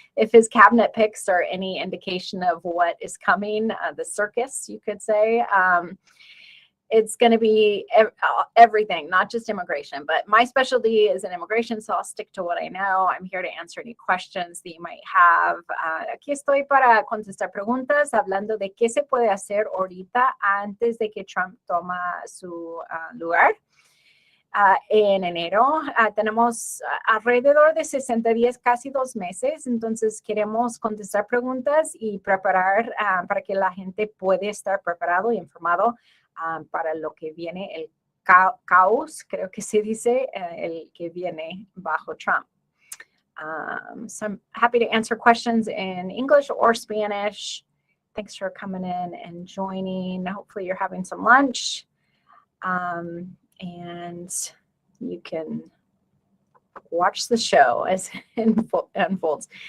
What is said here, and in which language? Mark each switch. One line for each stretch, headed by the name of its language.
English: If his cabinet picks are any indication of what is coming, the circus, you could say, it's going to be everything, not just immigration, but my specialty is in immigration, so I'll stick to what I know. I'm here to answer any questions that you might have.
Spanish: Aquí estoy para contestar preguntas, hablando de qué se puede hacer ahorita antes de que Trump toma su lugar. En enero tenemos alrededor de 60 días, casi 2 meses, entonces queremos contestar preguntas y preparar para que la gente pueda estar preparado y informado para lo que viene, el caos, creo que se dice, el que viene bajo Trump.
English: So I'm happy to answer questions in English or Spanish. Thanks for coming in and joining. Hopefully you're having some lunch. And you can watch the show as it unfolds.